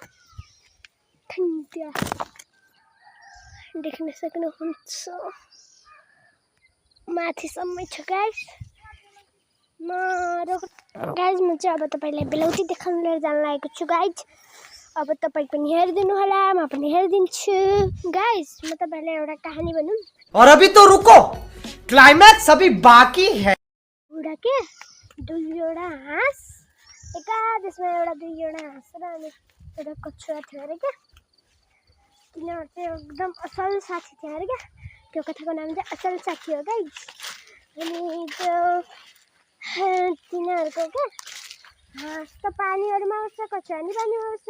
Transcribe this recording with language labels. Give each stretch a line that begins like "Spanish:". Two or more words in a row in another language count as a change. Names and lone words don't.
Nepali: देख्न सक्नुहुन्छ माथिसम्मै छ गाइस। म चाहिँ अब तपाईँलाई बेलौटी देखाउन लिएर जान लागेको छु गाइस। अब तपाईँ पनि हेरिदिनु होला, म पनि हेरिदिन्छु गाइस। म तपाईँलाई एउटा कहानी भनौँ।
Hindi: और अभी तो रुको, क्लाइमैक्स अभी बाकी है।
Nepali: एउटा के दुईवटा हाँस, एका देशमा एउटा दुईवटा हाँस र अनि एउटा कछुवा थियो
Hindi: अरे क्या।
Nepali: तिनीहरू चाहिँ एकदम असल साथी थियो
Hindi: अरे क्या।
Nepali: त्यो कथाको नाम चाहिँ असल साथी हो गाइस। अनि त्यो तिनीहरूको क्या हाँस त पानीहरूमा बस्छ, कछुवा नि पानीमा बस्छ।